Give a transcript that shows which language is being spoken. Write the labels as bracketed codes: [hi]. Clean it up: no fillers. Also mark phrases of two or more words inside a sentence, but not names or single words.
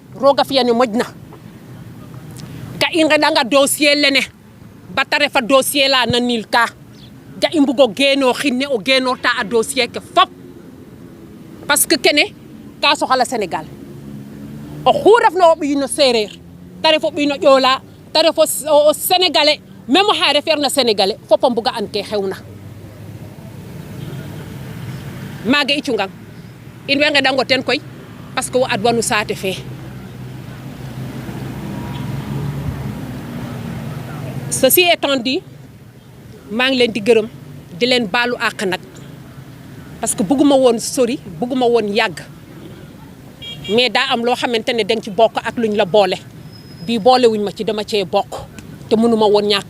[srr] a fiyane moƴna ka i ngeɗanga dossier lene bata refa dossier la na nil ka ga i mbugo geeno xinne o geenorta a dossier ke fop [fr] parce que [srr] kene ka soxala Sénégal o xu refna o ɓiy no séeréer ta ref o ɓiy no Joola ta ref o sénégalais même oxa refeerna sénégalais fop a mbuga an ke xewna maaga i cungang in way ngeɗango ten koy [fr] parce que [srr] wo adwanu saate fe [fr] ceci étant dit [wo] maa ngi leen di gërëm di leen baalu àq nag [fr] parce que [wo] bëgguma woon sori bëgguma woon yàgg mais daa am loo xamante ne danga ci bokk ak luñ la boole bii boole wuñ ma ci dama cee bokk te mënuma woon ñàkk